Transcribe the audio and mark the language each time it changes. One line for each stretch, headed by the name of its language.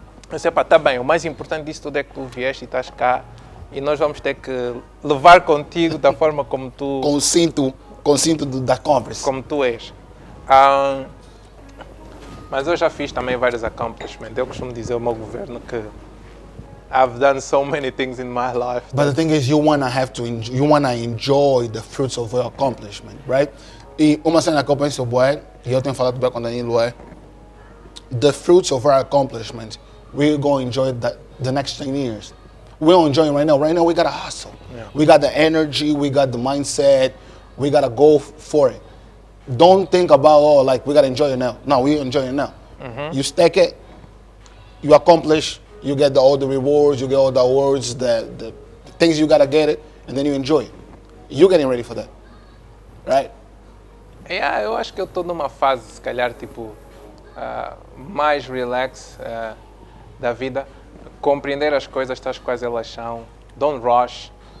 Portuguese: Eu disse, tá bem, o mais importante disso tudo é que tu vieste e estás cá e nós vamos ter que levar contigo da forma como tu... Com o cinto da Converse. Como tu és. Mas eu já fiz também vários accomplishments. Eu costumo dizer ao meu governo que
English: I've done so many things in my life. But the thing is, you wanna enjoy the fruits of your accomplishment, right?
Portuguese: E uma cena que eu penso, e eu tenho falado bem com o Danilo,
English: the fruits of our accomplishment, we're going to enjoy the next 10 years. We don't enjoy it right now. Right now, we gotta hustle. Yeah. We got the energy, we got the mindset, we gotta go for it. Don't think about, we gotta enjoy it now. No, we enjoy it now. You stack it, you accomplish, you get all the rewards, you get all the awards, the things you gotta get it, and then you enjoy it. You're getting ready for that, right?
Portuguese: Eu acho que eu estou numa fase, se calhar, tipo, mais relax da vida. Compreender as coisas tais quais elas são.
English: Don't rush.